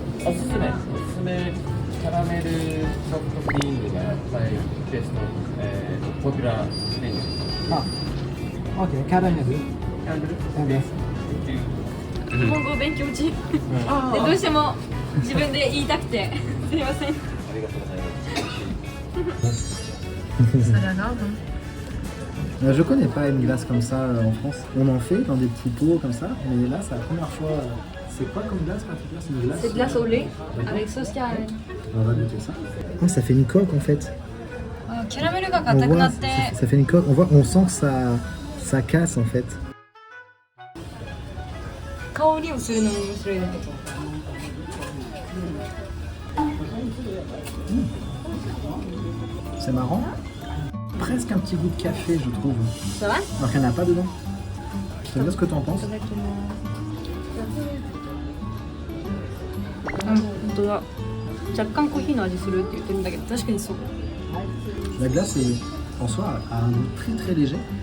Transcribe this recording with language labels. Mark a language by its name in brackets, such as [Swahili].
[Japanese] おすすめキャラメルソフトクリームがベスト、ポピュラーメニュー。あ、OK、キャラメル。キャラメルです。日本語勉強中。でどうしても自分で言いたくてすいません。ありがとうございます。 [French] Ça a l'air grave. Je connais pas une glace comme ça en France. On en fait dans des petits pots comme ça, mais là c'est la première fois. C'est quoi comme glace particulière? C'est une glace. C'est de glace au lait avec sauce caramel. On va goûter ça. Oh, ça fait une coque en fait. [Japanese] Caramelが [French] On [Japanese] 硬く [French] voit, [Japanese] なって。 [French] ça fait une coque. On sent que ça casse en fait. 香りをするのも面白いだけど。 C'est marrant. Presque un petit goût de café, je trouve. Ça va? Alors qu'il n'y en a pas dedans. Je sais pas ce que t'en penses. [Japanese] 本当だ。若干コーヒーの味するって言ってるんだけど、確かにそう。 [French] La glace est, en soi a un goût très très léger.